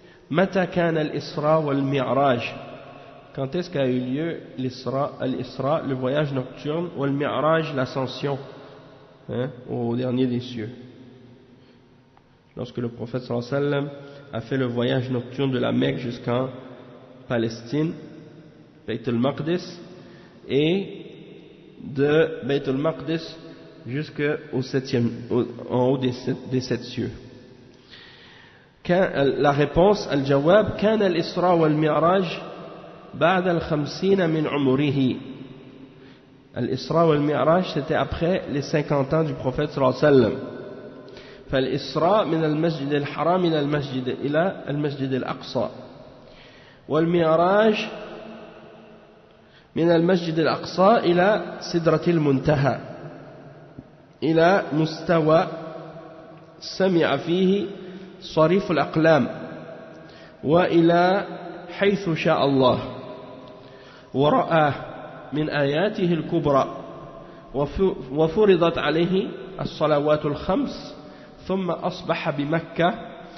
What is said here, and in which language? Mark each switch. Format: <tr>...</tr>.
<ar>متى كان الإسراء والمعراج?</ar> <fr>Quand est-ce qu'a eu lieu l'Isra, le voyage nocturne, ou le Mi'raj, l'ascension, au dernier des cieux? Lorsque le prophète sallallahu alayhi wa sallam a fait le voyage nocturne de la Mecque jusqu'en Palestine, Bayt al-Maqdis, et de Bayt al-Maqdis jusqu'au en haut des sept cieux. La réponse,</fr> <ar>al-Jawab, كان الإسراء والمعراج بعد الخمسين من عمره.</ar> <fr>الإسراء والمعراج c'était après les 50 ans du prophète sallallahu alayhi wa sallam.</fr> <ar>فالإسراء من المسجد الحرام إلى المسجد الأقصى، والمعراج من المسجد الأقصى إلى سدرة المنتهى، إلى مستوى سمع فيه صريف الأقلام، وإلى حيث شاء الله ورآه من آياته الكبرى، وفرضت عليه الصلوات الخمس، ثم أصبح بمكة.</ar>